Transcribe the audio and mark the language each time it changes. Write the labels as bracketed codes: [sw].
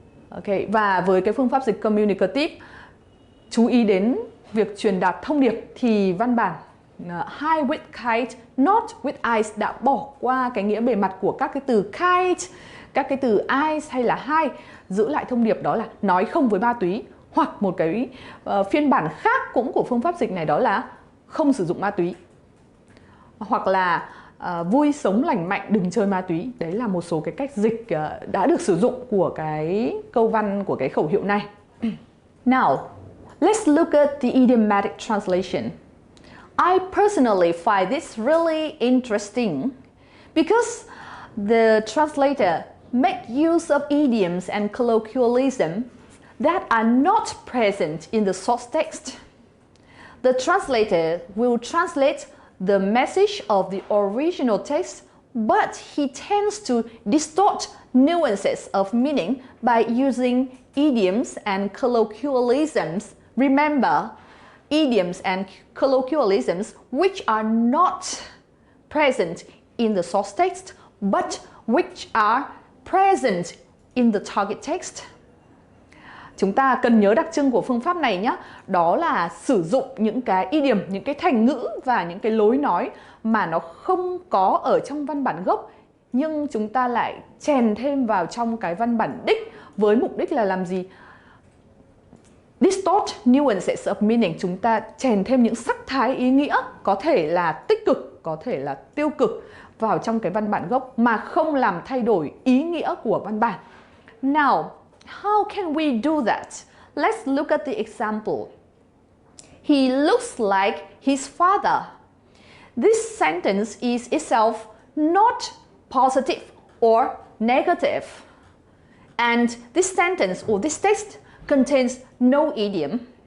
[vi] Ok, và với cái phương pháp dịch communicative chú ý đến việc truyền đạt thông điệp thì văn bản [en] hi with kite, not with ice [vi] đã bỏ qua cái nghĩa bề mặt của các cái từ kite, các cái từ ice hay là hi, giữ lại thông điệp đó là nói không với ma túy, hoặc một cái phiên bản khác cũng của phương pháp dịch này đó là không sử dụng ma túy, hoặc là vui sống lành mạnh đừng chơi ma túy. Đấy là một số cái cách dịch đã được sử dụng của cái câu văn của cái khẩu hiệu này. [en] Now, let's look at the idiomatic translation. I personally find this really interesting Because the translator make use of idioms and colloquialisms that are not present in the source text. The translator will translate the message of the original text, but he tends to distort nuances of meaning by using idioms and colloquialisms. Remember, idioms and colloquialisms which are not present in the source text, but which are present in the target text. [vi] Chúng ta cần nhớ đặc trưng của phương pháp này nhé. Đó là sử dụng những cái idiom, những cái thành ngữ và những cái lối nói mà nó không có ở trong văn bản gốc, nhưng chúng ta lại chèn thêm vào trong cái văn bản đích với mục đích là làm gì? [en] Distort nuances of meaning. [vi] Chúng ta chèn thêm những sắc thái ý nghĩa, có thể là tích cực, có thể là tiêu cực vào trong cái văn bản gốc mà không làm thay đổi ý nghĩa của văn bản. [en] Now, how can we do that? Let's look at the example. He looks like his father. This sentence is itself not positive or negative. And this sentence or this text contains no idiom.